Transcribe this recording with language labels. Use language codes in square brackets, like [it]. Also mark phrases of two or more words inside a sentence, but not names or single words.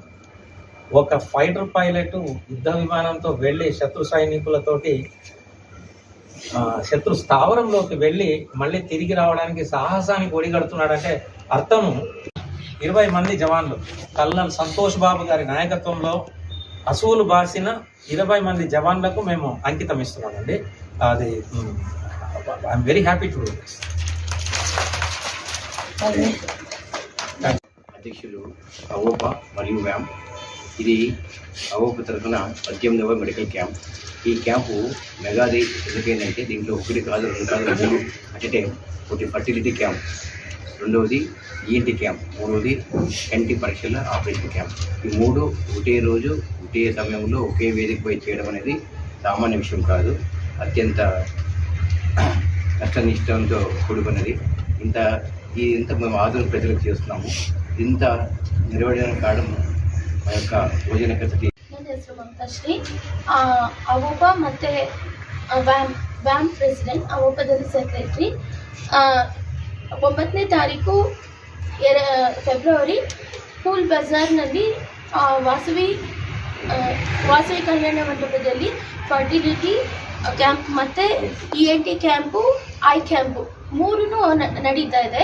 [te] ఒక ఫైటర్ పైలట్ యుద్ధ విమానంతో వెళ్ళి శత్రు సైనికులతోటి శత్రు స్థావరంలోకి వెళ్ళి మళ్ళీ తిరిగి రావడానికి సాహసానికి ఒడిగడుతున్నాడంటే అర్థము 20 మంది జవాన్లు కల్నల్ సంతోష్ బాబు గారి నాయకత్వంలో అసూలు బాసిన 20 మంది జవాన్లకు మేము అంకితం ఇస్తున్నామండి. [en] అది I'm very happy to do this. [te] అధ్యక్షులు అవోప మరియు వ్యామ్. ఇది అవోప తరఫున 18వ [en] medical camp. [te] ఈ క్యాంపు మెగాది ఎందుకైందంటే దీంట్లో 1 కాదు 2 కాదు 3 [en] at a time. [te] ఒకటి [en] fertility camp, [te] రెండవది [en] ENT camp, [te] మూడవది కంటి పరీక్షల [en] operation camp. [te] ఈ 3 ఒకే రోజు ఒకే సమయంలో ఒకే వేదికపై చేయడం అనేది సామాన్య విషయం కాదు. అత్యంత కష్టనిష్టంతో కూడుకున్నది. ఇంత మేము ఆధునిక ప్రజలకు చేస్తున్నాము. ఇంత నిర్వహించడానికి కారణం మా యొక్క ಭೋಜನಕತೆ. [kn] ನನ್ನ ಹೆಸರು ಮಮತಾಶ್ರೀ. ಅವೊಬ್ಬ ಮತ್ತು ವ್ಯಾಮ್ ಪ್ರೆಸಿಡೆಂಟ್, ಅವೊಬ್ಬದಲ್ಲಿ ಸೆಕ್ರೆಟರಿ. 9ನೇ ತಾರೀಕು ಫೆಬ್ರವರಿ ಫೂಲ್ ಬಜಾರ್ನಲ್ಲಿ ವಾಸವಿ ಕಲ್ಯಾಣ ಮಂಟಪದಲ್ಲಿ [en] fertility camp [kn] ಮತ್ತು ENT ಕ್ಯಾಂಪು, [en] eye camp [kn] 3 ನಡೀತಾ ಇದೆ.